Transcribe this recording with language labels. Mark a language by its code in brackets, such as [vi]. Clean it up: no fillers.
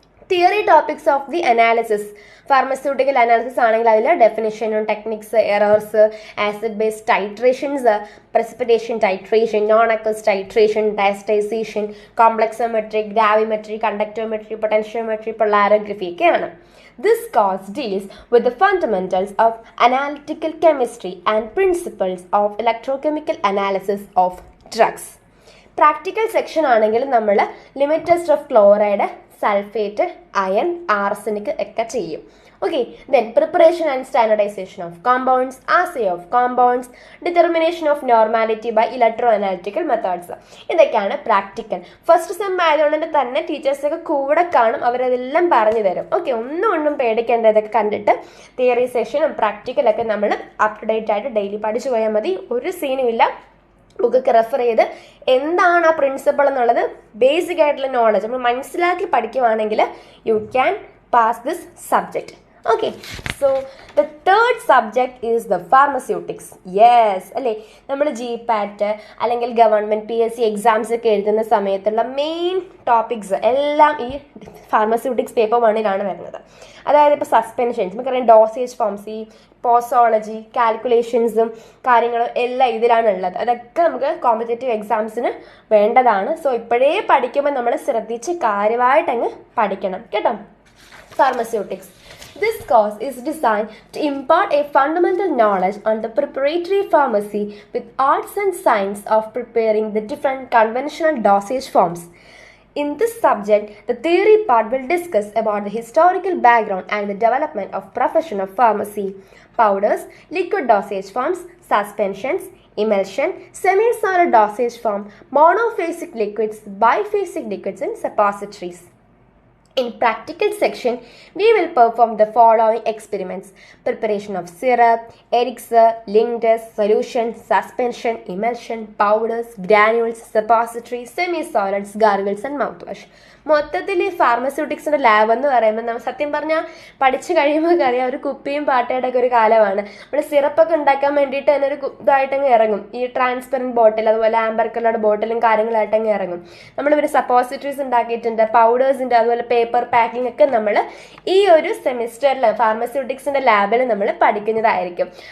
[ml] Theory topics of the analysis. Pharmaceutical analysis ആണെങ്കിൽ അതിൽ ഡെഫിനിഷനും techniques, errors, acid based titrations, precipitation titration, non-aqueous titration, diastization, complexometry, gravimetry, conductometry, potentiometry, polarography ഒക്കെയാണ്. [en] This course deals with the fundamentals of analytical chemistry and principles of electrochemical analysis of drugs. [ml] Practical section ആണെങ്കിൽ നമ്മൾ limit test of chloride, sulphate, iron, arsenic ഒക്കെ ചെയ്യും. [en] Okay, then preparation and standardization of compounds, assay of compounds, determination of normality by electroanalytical methods. [ml] ഇതൊക്കെയാണ് practical. First sem ആയതുകൊണ്ട് തന്നെ ടീച്ചേഴ്സൊക്കെ കൂടെ കാണും, അവരതെല്ലാം പറഞ്ഞു തരും. ഓക്കെ, ഒന്നും പേടിക്കേണ്ട. ഇതൊക്കെ കണ്ടിട്ട് തിയറി സെഷനും പ്രാക്ടിക്കലൊക്കെ നമ്മൾ അപ് ടു ഡേറ്റ് ആയിട്ട് ഡെയിലി പഠിച്ചു പോയാൽ മതി. ഒരു സീനും ഇല്ല. ബുക്കൊക്കെ റെഫർ ചെയ്ത് എന്താണ് ആ പ്രിൻസിപ്പിൾ എന്നുള്ളത് ബേസിക് ആയിട്ടുള്ള നോളജ് നമ്മൾ മനസ്സിലാക്കി പഠിക്കുവാണെങ്കിൽ [en] You can pass this subject. Okay, so the third subject is the pharmaceutics. [ml] Yes, അല്ലേ, നമ്മൾ GPAT അല്ലെങ്കിൽ ഗവൺമെൻറ് PSC എക്സാംസ് ഒക്കെ എഴുതുന്ന സമയത്തുള്ള മെയിൻ ടോപ്പിക്സ് എല്ലാം ഈ ഫാർമസ്യൂട്ടിക്സ് പേപ്പർ 1 വരുന്നത്. അതായത് ഇപ്പോൾ സസ്പെൻഷൻസ്, നമുക്കറിയാം ഡോസേജ് ഫോംസ്, ഈ പോസോളജി, കാൽക്കുലേഷൻസും കാര്യങ്ങളും എല്ലാം ഇതിലാണുള്ളത്. അതൊക്കെ നമുക്ക് കോമ്പറ്റേറ്റീവ് എക്സാംസിന് വേണ്ടതാണ്. സോ ഇപ്പോഴേ പഠിക്കുമ്പോൾ നമ്മൾ ശ്രദ്ധിച്ച് കാര്യമായിട്ടങ്ങ് പഠിക്കണം കേട്ടോ. [en] Pharmaceutics. This course is designed to impart a fundamental knowledge on the preparatory pharmacy with arts and science of preparing the different conventional dosage forms. In this subject, the theory part will discuss about the historical background and the development of profession of pharmacy, powders, liquid dosage forms, suspensions, emulsion, semi-solid dosage form, monophasic liquids, biphasic liquids and suppositories. In practical section, we will perform the following experiments: preparation of syrup, elixir, linctus, solution, suspension, emulsion, powders, granules, suppositories, semi-solids, gargles and mouthwash. [ml] മൊത്തത്തിൽ ഈ ഫാർമസ്യൂട്ടിക്സിൻ്റെ lab എന്ന് പറയുമ്പോൾ നമ്മൾ സത്യം പറഞ്ഞാൽ പഠിച്ചു കഴിയുമ്പോൾ അറിയാം ഒരു കുപ്പിയും പാട്ടയുടെ ഒക്കെ ഒരു കാലമാണ്. നമ്മൾ സിറപ്പൊക്കെ ഉണ്ടാക്കാൻ വേണ്ടിയിട്ട് തന്നെ ഒരു ഇതായിട്ടങ്ങ് ഇറങ്ങും, ഈ ട്രാൻസ്പെറൻറ്റ് ബോട്ടിൽ, അതുപോലെ ആംബർ കളറുടെ ബോട്ടിലും കാര്യങ്ങളായിട്ടങ്ങ് ഇറങ്ങും. നമ്മളിവർ സപ്പോസിറ്ററീസ് ഉണ്ടാക്കിയിട്ടുണ്ട്, പൗഡേഴ്സിൻ്റെ, അതുപോലെ പേപ്പർ പാക്കിംഗ് ഒക്കെ നമ്മൾ ഈ ഒരു സെമിസ്റ്ററിൽ ഫാർമസ്യൂട്ടിക്സിൻ്റെ ലാബിൽ നമ്മൾ പഠിക്കുന്നതായിരിക്കും.